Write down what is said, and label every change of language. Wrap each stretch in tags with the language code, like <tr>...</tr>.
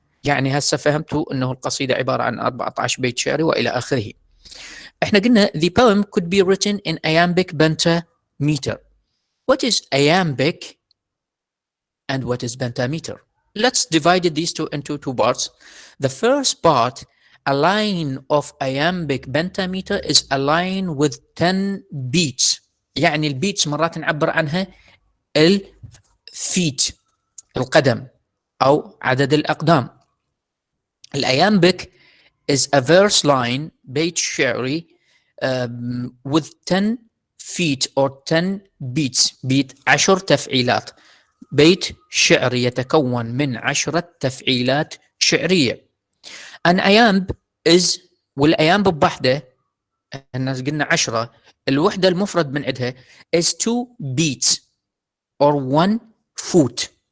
<ar>يعني هسه فهمتوا انه القصيدة عبارة عن 14 بيت شعري والى اخره. احنا قلنا</ar> <en>the poem could be written in iambic pentameter. What is iambic and what is pentameter? Let's divide these two into two parts. The first part, a line of iambic pentameter is a line with 10 beats.</en> <ar>يعني البيتس مرات نعبر عنها الفيت، القدم أو عدد الأقدام.</ar> <en>الأيامبيك is a verse line,</en> <ar>بيت شعري</ar> <en>with 10 feet or 10 beats.</en> <ar>بيت 10 تفعيلات. بيت شعري يتكون من 10 تفعيلات شعرية.</ar> <en>An iamb is،</en> <ar>والأيامب بوحدة الناس قلنا 10، الوحدة المفرد من عندها</ar> <en>is 2 beats or 1 foot.</en>